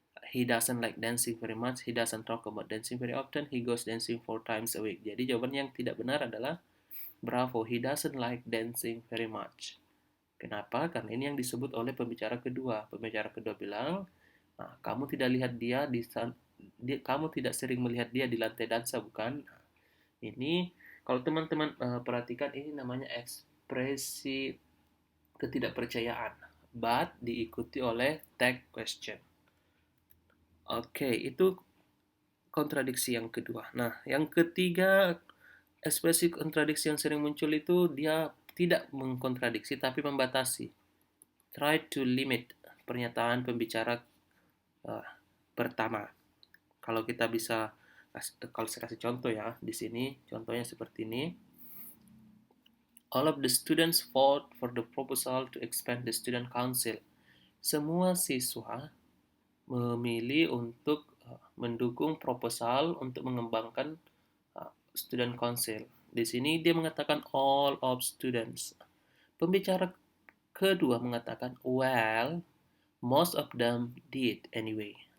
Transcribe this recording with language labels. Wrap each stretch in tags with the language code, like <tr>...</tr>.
<en>He doesn't like dancing very much. He doesn't talk about dancing very often. He goes dancing 4 times a week.</en> <id>Jadi jawaban yang tidak benar adalah bravo.</id> <en>He doesn't like dancing very much.</en> <id>Kenapa? Karena ini yang disebut oleh pembicara kedua. Pembicara kedua bilang, kamu tidak lihat kamu tidak sering melihat dia di lantai dansa bukan? Nah, ini kalau teman-teman perhatikan, ini namanya ekspresi ketidakpercayaan, but diikuti oleh tag question. Oke, itu kontradiksi yang kedua. Nah, yang ketiga, ekspresi kontradiksi yang sering muncul itu dia tidak mengkontradiksi tapi membatasi.</id> <en>Try to limit</en> <id>pernyataan pembicara pertama. Kalau kita bisa, kalau saya kasih contoh ya, di sini contohnya seperti ini.</id> <en>All of the students vote for the proposal to expand the student council.</en> <id>Semua siswa memilih untuk mendukung proposal untuk mengembangkan student council. Di sini dia mengatakan</id> <en>all of students.</en> <id>Pembicara kedua mengatakan</id> <en>well, most of them did anyway.</en>